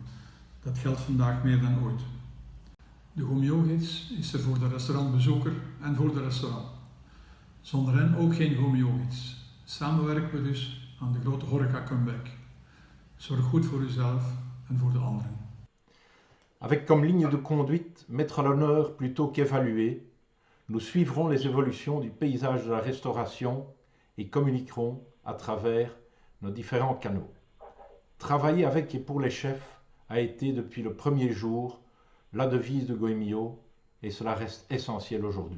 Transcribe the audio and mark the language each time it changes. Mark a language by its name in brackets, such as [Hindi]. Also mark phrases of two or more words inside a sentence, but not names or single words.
[Dutch] Dat geldt vandaag meer dan ooit. De Gomeo-gids is er voor de restaurantbezoeker en voor de restaurant. Zonder hen ook geen Gomeo-gids. Samen werken we dus aan de grote horeca-comeback. Zorg goed voor uzelf en voor de anderen. [French] Avec comme ligne de conduite, mettre à l'honneur plutôt qu'évaluer, nous suivrons les évolutions du paysage de la restauration et communiquerons à travers nos différents canaux. Travailler avec et pour les chefs a été depuis le premier jour la devise de Goemio et cela reste essentiel aujourd'hui.